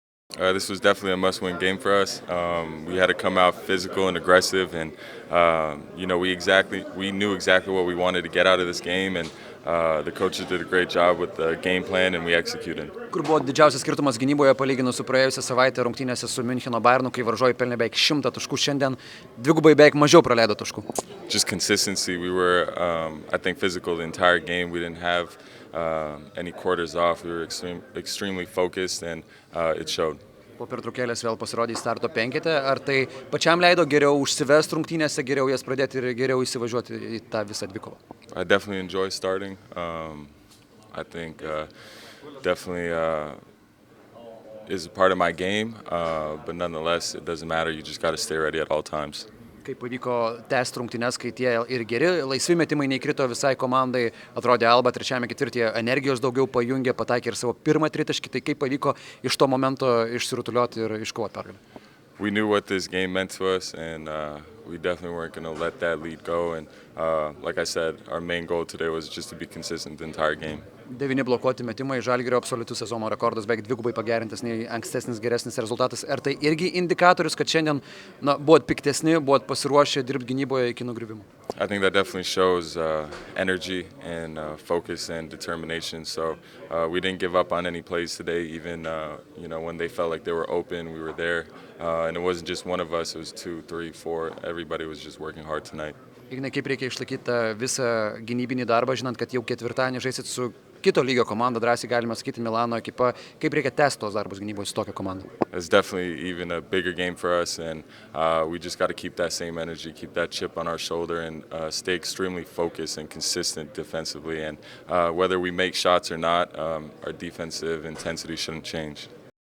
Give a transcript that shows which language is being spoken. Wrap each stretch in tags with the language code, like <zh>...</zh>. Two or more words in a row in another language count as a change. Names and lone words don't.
<en>This was definitely a must-win game for us. We had to come out physical and aggressive, and we knew exactly what we wanted to get out of this game, and the coaches did a great job with the game plan, and we executed.</en> <lt>Kur buvo didžiausias skirtumas gynyboje palyginus su praėjusią savaitę rungtynėse su Miuncheno Bayernu, kai varžovai pelnė beveik 100 taškų, šiandien dvigubai beveik mažiau praleido taškų.</lt> <en>Just consistency. We were, I think, physical the entire game. We didn't have any quarters off. We were extremely focused, and it showed.</en> <lt>Po pertraukėlės vėl pasirodė į starto penketę. Ar tai pačiam leido geriau užsivest rungtynėse, geriau jas pradėti ir geriau įsivažiuoti į tą visą dvikovą?</lt> <en>I definitely enjoy starting. I think definitely is a part of my game, but nonetheless, it doesn't matter. You just got to stay ready at all times.</en> <lt>Kaip pavyko tęsti rungtynes, kai tie ir geri laisvi metimai neįkrito visai komandai, atrodė Alba trečiame ketvirtyje energijos daugiau pajungė, pataikė ir savo pirmą tritaškį, tai kaip pavyko iš to momento išsirutuliuoti ir iškovoti pergalę?</lt> <en>We knew what this game meant to us, and we definitely weren't going to let that lead go. And like I said, our main goal today was just to be consistent the entire game.</en> <lt>9 blokuoti metimai, Žalgirio absoliutus sezono rekordas, beveik dvigubai pagerintas nei ankstesnis geresnis rezultatas. Ar tai irgi indikatorius, kad šiandien buvot piktesni, buvot pasiruošę dirbti gynyboje iki nugrįvimo?</lt> <en>I think that definitely shows energy and focus and determination. So we didn't give up on any plays today, even when they felt like they were open, we were there. And it wasn't just one of us, it was 2, 3, 4. Everybody was just working hard tonight.</en> <lt>Ignai, kaip reikia išlaikyti tą visą gynybinį darbą, žinant, kad jau ketvirtadienį žaisit su kito lygio komanda, drąsiai galima sakyti Milano ekipa. Kaip reikia tęsti tos darbus gynyboje su tokia komanda?</lt> <en>It's definitely even a bigger game for us, and we just got to keep that same energy, keep that chip on our shoulder, and stay extremely focused and consistent defensively. And whether we make shots or not, our defensive intensity shouldn't change.</en>